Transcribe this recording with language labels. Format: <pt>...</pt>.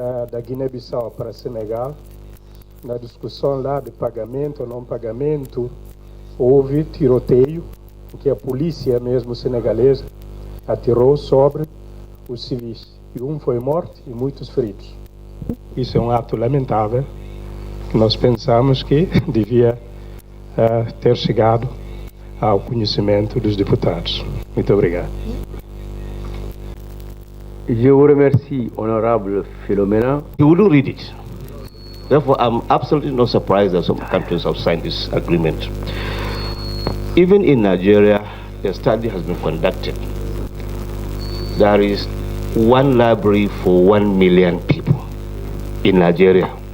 <pt>da Guiné-Bissau para Senegal, na discussão lá de pagamento ou não pagamento, houve tiroteio, em que a polícia mesmo senegalesa atirou sobre os civis. E um foi morto e muitos feridos. Isso é um ato lamentável, que nós pensamos que devia ter chegado ao conhecimento dos deputados. Muito obrigado.</pt> <fr>Je vous remercie, honorable Philomena.</fr> <en>You wouldn't read it. Therefore, I'm absolutely not surprised that some countries have signed this agreement. Even in Nigeria, a study has been conducted. There is one library for 1 million people in Nigeria.</en>